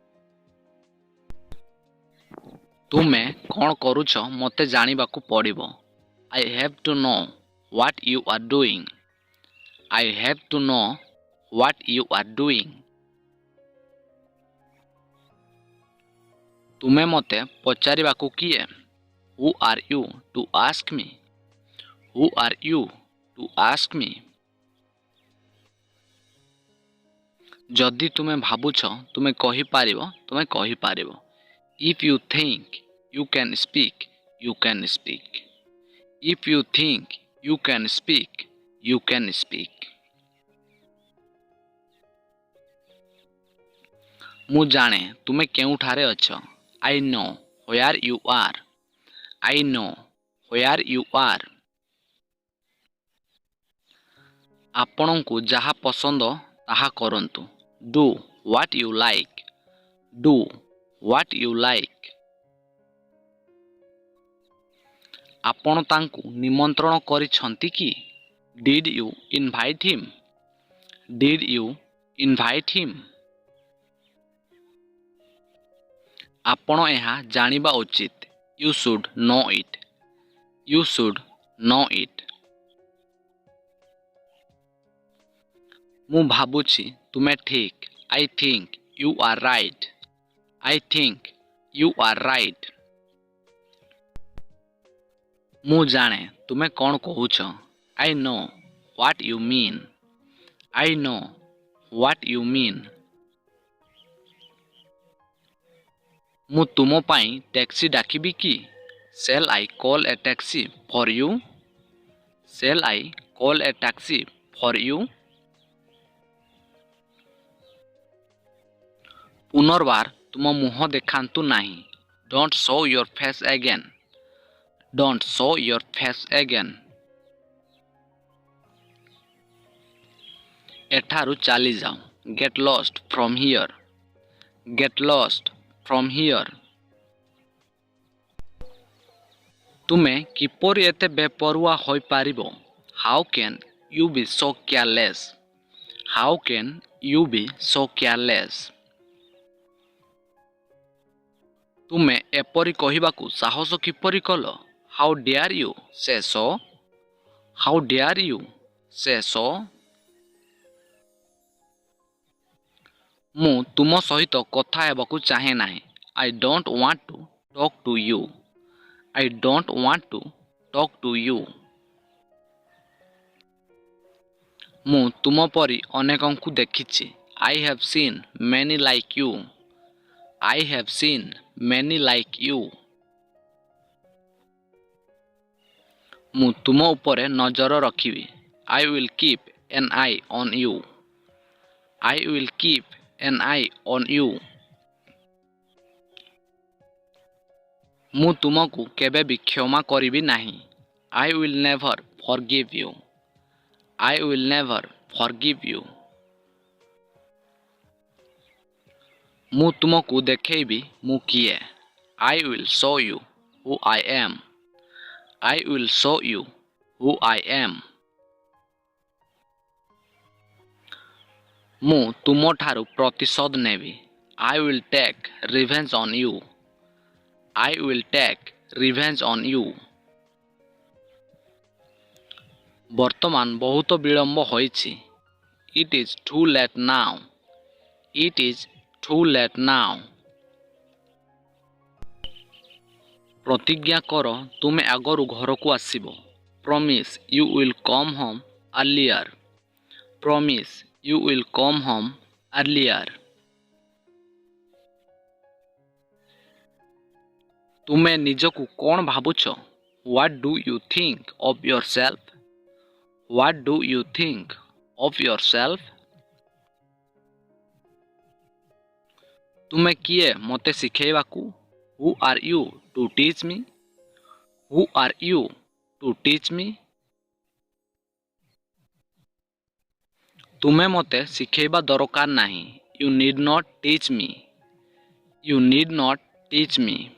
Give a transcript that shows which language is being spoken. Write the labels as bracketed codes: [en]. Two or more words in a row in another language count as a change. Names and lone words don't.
[or] ତୁମେ କ'ଣ କରୁଛ ମୋତେ ଜାଣିବାକୁ ପଡ଼ିବ। [en] I have to know what you are doing. I have to know what you are doing. [or] ତୁମେ ମୋତେ ପଚାରିବାକୁ କିଏ? [en] Who are you to ask me? Who are you to ask me? [or] ଯଦି ତୁମେ ଭାବୁଛ ତୁମେ କହିପାରିବ ତୁମେ କହିପାରିବ। [en] If you think you can speak, you can speak. If you think you can speak, you can speak. [or] ମୁଁ ଜାଣେ ତୁମେ କେଉଁଠାରେ ଅଛ। [en] I know where you are. I know where you are. [or] ଆପଣଙ୍କୁ ଯାହା ପସନ୍ଦ ତାହା କରନ୍ତୁ। [en] Do what you like. Do what you like. [or] ଆପଣ ତାଙ୍କୁ ନିମନ୍ତ୍ରଣ କରିଛନ୍ତି କି? [en] Did you invite him? Did you invite him? [or] ଆପଣ ଏହା ଜାଣିବା ଉଚିତ। [en] You should know it. You should know it. [or] ମୁଁ ଭାବୁଛି ତୁମେ ଠିକ। [en] I think you are right. I think you are right. [or] ମୁଁ ଜାଣେ ତୁମେ କ'ଣ କହୁଛ। [en] I know what you mean. I know what you mean. [or] ମୁଁ ତୁମ ପାଇଁ ଟ୍ୟାକ୍ସି ଡାକିବି କି? [en] Shall I call a taxi for you? Shall I call a taxi for you? [or] ପୁନର୍ବାର ତୁମ ମୁହଁ ଦେଖାନ୍ତୁ ନାହିଁ। [en] Don't show your face again. Don't show your face again. [or] ଏଠାରୁ ଚାଲିଯାଅ। [en] Get lost from here. Get lost from here. [or] ତୁମେ କିପରି ଏତେ ବେପରୁଆ ହୋଇପାରିବ? [en] How can you be so careless? How can you be so careless? [or] ତୁମେ ଏପରି କହିବାକୁ ସାହସ କିପରି କଲ? [en] How dare you say so? How dare you say so? [or] ମୁଁ ତୁମ ସହିତ କଥା ହେବାକୁ ଚାହେଁ ନାହିଁ। [en] I don't want to talk to you. I don't want to talk to you. [or] ମୁଁ ତୁମ ପରି ଅନେକଙ୍କୁ ଦେଖିଛି। [en] I have seen many like you. I have seen many like you. [or] ମୁଁ ତୁମ ଉପରେ ନଜର ରଖିବି। [en] I will keep an eye on you. I will keep an eye on you. [or] ମୁଁ ତୁମକୁ କେବେ ବି କ୍ଷମା କରିବି ନାହିଁ। [en] I will never forgive you. I will never forgive you. [or] ମୁଁ ତୁମକୁ ଦେଖେଇବି ମୁଁ କିଏ। [en] I will show you who I am. I will show you who I am. [or] ମୁଁ ତୁମଠାରୁ ପ୍ରତିଶୋଧ ନେବି। [en] I will take revenge on you. I will take revenge on you. [or] ବର୍ତ୍ତମାନ ବହୁତ ବିଳମ୍ବ ହୋଇଛି। [en] It is too late now. It is too late now. [or] ପ୍ରତିଜ୍ଞା କର ତୁମେ ଆଗରୁ ଘରକୁ ଆସିବ। [en] Promise you will come home earlier. Promise you will come home earlier. [or] ତୁମେ ନିଜକୁ କ'ଣ ଭାବୁଛ? [en] What do you think of yourself? What do you think of yourself? [or] ତୁମେ କିଏ ମୋତେ ଶିଖେଇବାକୁ? [en] Who are you to teach me? Who are you to teach me? [or] ତୁମେ ମୋତେ ଶିଖେଇବା ଦରକାର ନାହିଁ। [en] You need not teach me. You need not teach me.